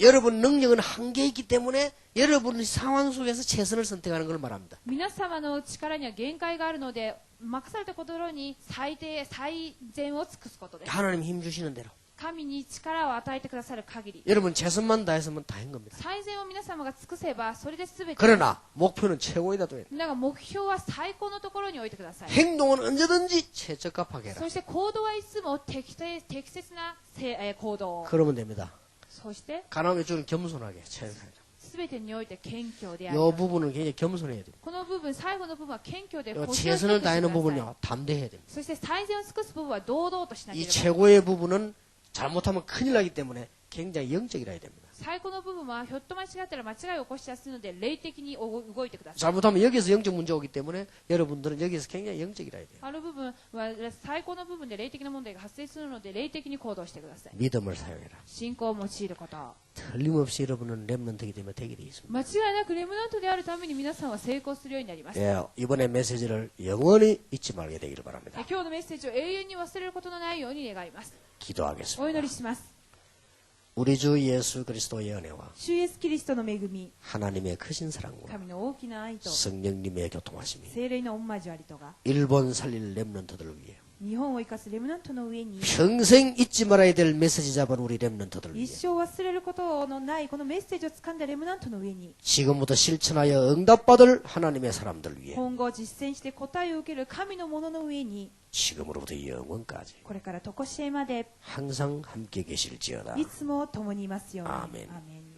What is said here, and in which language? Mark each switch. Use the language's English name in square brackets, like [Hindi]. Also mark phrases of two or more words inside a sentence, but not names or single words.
[Korean] 여러분 능력은 한계 있기 때문에 여러분 상황 속에서 최선을 선택하는 걸 말합니다. [Japanese] 皆様の力には限界があるので、任されたことに最低、最善を尽くすことです。 [Korean] 하나님 힘 주시는 대로. [Japanese] 神に力を与えてくださる限り、 [Korean] 여러분 최선만 다했으면 다 한 겁니다. [Japanese] 最善を皆様が尽くせば、それで全て。 [Korean] 그러나 목표는 최고이다 또 해요. [Japanese] だが目標は最高のところに置いてください。 [Korean] 행동은 언제든지 최적합하게 해라. [Japanese] そして行動はいつも適切な行動を。 [Korean] 그러면 됩니다. [Japanese] そして [Korean] 가나움의 주는 겸손하게 최선을. [Japanese] 全てにおいて謙虚であ [Korean] 이 [Japanese] る。 [Korean] 부분은 굉장히 겸손해야 됩니다. [Japanese] この部分、最後の部分は謙虚で [Korean] 요 [Japanese] 腰を低くして [Korean] 최선을 [Japanese] くださ [Korean] 다하는 [Japanese] い。 [Korean] 부분은요 담대해야 됩니다. [Japanese] そして最善を尽くす部分は堂々としなけ [Korean] 이 [Japanese] れば。 [Korean] 최고의 부분은 잘못하면 큰일 나기 때문에 굉장히 영적이라야 됩니다. [Japanese] 最高の部分はひょっと間違ったら間違いを起こしやすいので霊的に動いてください。 [Korean] 잘못하면 여기서 영적 문제 오기 때문에 여러분들은 여기서 굉장히 영적이라야 돼요. [Japanese] ある部分は最高の部分で霊的な問題が発生するので霊的に行動してください。 [Korean] 믿음을 사용해라. [Japanese] 信仰を用いること。 [Korean] 틀림없이 여러분은 렘넌트이기 때문에 되게 되어 있습니다. [Japanese] 間違いなくレムナントであるために皆さんは成功するようになります。 [Korean] 예, 이번에 메시지를 영원히 잊지 말게 되기를 바랍니다. [Japanese] 今日のメッセージを永遠に忘れることのないように願います。 [Korean] 기도하겠습니다. [Japanese] お祈りします。 [Korean] 우리 주 예수 그리스도의 은혜와 [Japanese] 主イエスキリストの恵み、 [Korean] 하나님의 크신 사랑과 [Japanese] 神の大きな愛と [Korean] 성령님의 교통하심이 [Japanese] 聖霊の御交わりとが [Korean] 일본 살릴 렘넌트들을 위해 [Japanese] 日本を生かすレムナントの上に [Korean] 평생 잊지 말아야 될 메시지 잡은 우리 렘넌트들을 [Japanese] 一 [Korean] 위해 [Japanese] 生忘れることのないこのメッセージを掴んだレムナントの上に [Korean] 지금부터 실천하여 응답받을 하나님의 사람들 위해 [Japanese] 今後実践して答えを受ける神のものの上に [Korean] 지금으로부터 영원까지 [Japanese] これから常しえまで [Korean] 항상 함께 계실지어다. [Japanese] いつも共にいますように。アーメンアーメン。